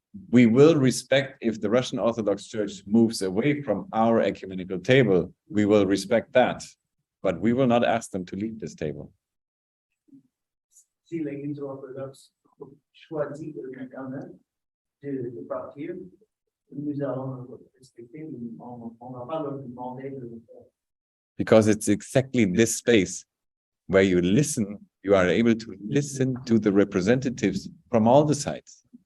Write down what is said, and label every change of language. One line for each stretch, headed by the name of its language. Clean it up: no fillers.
English: We will respect if the Russian Orthodox Church moves away from our ecumenical table, we will respect that, but we will not ask them to leave this table.
French: Si l'Église orthodoxe choisit de partir, nous allons respecter, on va pas leur demander de le faire.
English: Because it's exactly this space where you listen, you are able to listen to the representatives from all the sides.